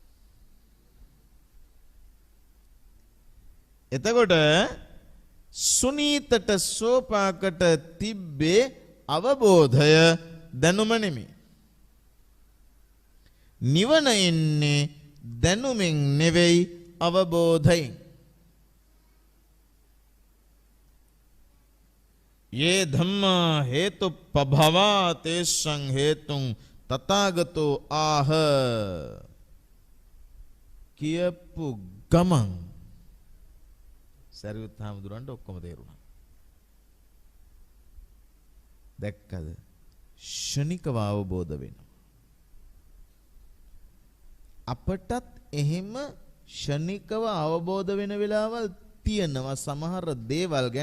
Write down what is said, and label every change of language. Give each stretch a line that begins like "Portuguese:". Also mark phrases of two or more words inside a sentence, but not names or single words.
Sinhala: එතකොට සුනීතට සෝපාකට තිබ්බේ අවබෝධය, දැනුම නෙමෙයි. නිවන එන්නේ දැනුමින් නෙවෙයි අවබෝධයෙන්.
Pali: ये धम्मा हेतु पभवा तेषं हेतुं तथागतो आह
Sinhala: කියපු ගමන් සරියුත් හාමුදුරන්ට ඔක්කොම තේරුණා. දැක්කද? ෂණිකව අවබෝධ වෙනවා. අපටත් එහෙම ෂණිකව අවබෝධ වෙන වෙලාවල් තියෙනවා සමහර දේවල් ගැන.